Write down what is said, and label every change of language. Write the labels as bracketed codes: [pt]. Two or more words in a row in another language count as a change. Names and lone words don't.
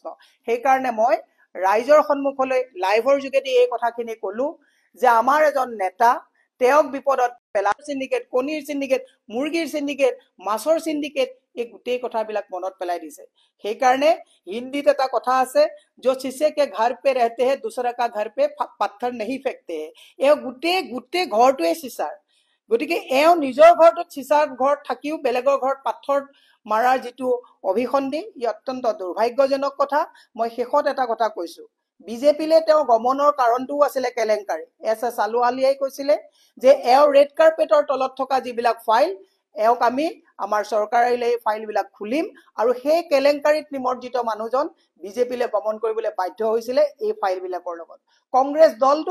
[as] সেইকাৰণে মই ৰাইজৰ সন্মুখলৈ লাইভৰ যোগেদি এই কথাখিনি কলো যে আমাৰ এজন নেতা, তেওঁক বিপদত পেলাৰ চিণ্ডিকেট, কণীৰ চিণ্ডিকেট, মুৰ্গীৰ চিণ্ডিকেট, মাছৰ চিণ্ডিকেট, এই গোটেই কথাবিলাক মনত পেলাই দিছে। সেইকাৰণে হিন্দীত এটা কথা আছে, [hi] जो शीशे के घर पे रहते हैं दूसरा का घर पे पत्थर नहीं फेंकते हैं। [as] এওঁ গোটেই ঘৰটোৱে চিচাৰ। গতিকে এওঁ নিজৰ ঘৰটোত চিচাৰ ঘৰত থাকিও বেলেগৰ ঘৰত পাথৰ মাৰাৰ যিটো অভিসন্ধি, ই অত্যন্ত দুৰ্ভাগ্যজনক কথা। মই শেষত এটা কথা কৈছো, বিজেপিলে তেওঁ গমনৰ কাৰণটোও আছিলে কেলেংকাৰী। SS আলুৱালিয়াই কৈছিলে যে এওঁ ৰেড কাৰ্পেটৰ তলত থকা যিবিলাক ফাইল এওঁক আমি আমাৰ চৰকাৰ আহিলে এই ফাইলবিলাক খুলিম আৰু সেই কেলেংকাৰীত নিমজ্জিত মানুহজন বিজেপিলৈ গমন কৰিবলৈ বাধ্য হৈছিলে এই ফাইলবিলাকৰ লগত কংগ্ৰেছ দলটো